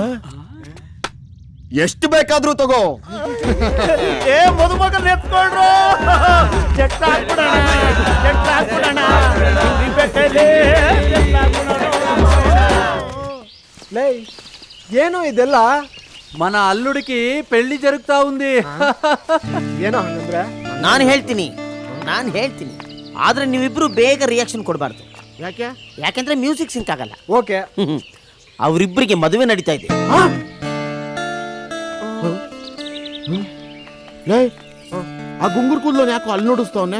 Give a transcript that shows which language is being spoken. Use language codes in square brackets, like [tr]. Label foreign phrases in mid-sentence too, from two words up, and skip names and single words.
[kn] ಎಷ್ಟು ಬೇಕಾದ್ರೂ ತಗೋ. ಏ ಮದುಮಗನ್ ಎತ್ಕೊಳ್ರು. ಚೆಕ್ ಹಾಕ್ಬಿಡೋಣ, ಚೆಕ್ ಹಾಕ್ಬಿಡೋಣ. ಲೈ, ಏನೋ ಇದೆಲ್ಲ? [te] మన అల్లుడికి పెళ్లి జరుగుతా ఉంది. [kn] ಏನೋ ಹಂಗಂದ್ರೆ? ನಾನು ಹೇಳ್ತೀನಿ ಆದ್ರೆ ನೀವಿಬ್ರು ಬೇಗ ರಿಯಾಕ್ಷನ್ ಕೊಡಬಾರ್ದು. ಯಾಕೆ? ಯಾಕೆಂದ್ರೆ ಮ್ಯೂಸಿಕ್ ಸಿಂಕ್ ಆಗಲ್ಲ. ಓಕೆ. ಅವರಿಬ್ಬರಿಗೆ ಮದುವೆ ನಡೀತಾ ಇದೆ. ಆ ಗುಂಗುರ್ ಕೂದಲೋನ್ ಯಾಕೋ ಅಲ್ಲಿ ನೋಡಿಸ್ತವನೆ?